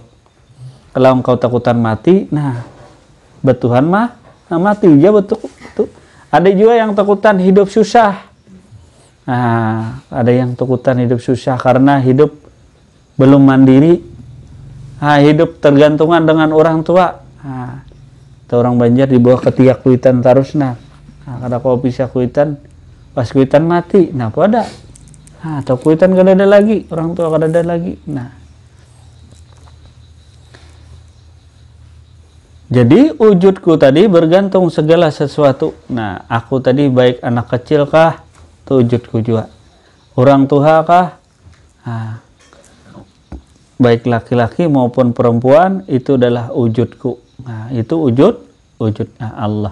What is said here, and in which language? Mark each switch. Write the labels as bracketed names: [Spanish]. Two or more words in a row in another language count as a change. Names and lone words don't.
[Banjar] Kalau engkau takutan mati, nah betuhan mah mati ya betul. Ada juga yang takutan hidup susah. Nah, ada yang takutan hidup susah karena hidup belum mandiri. [Indonesian] Nah, hidup tergantungan dengan orang tua. [Banjar] Nah, orang Banjar di bawah ketiak kuitan terus nah. Kada kau pisah kuitan, pas kuitan mati, nah pada. Nah, atau kuitan kada ada lagi, orang tua kada ada lagi. [Indonesian] Nah, jadi wujudku tadi bergantung segala sesuatu. Nah, aku tadi baik anak kecil kah? Itu wujudku juga. Orang tua kah? Nah, baik laki-laki maupun perempuan, itu adalah wujudku. Nah, itu wujudnya Allah.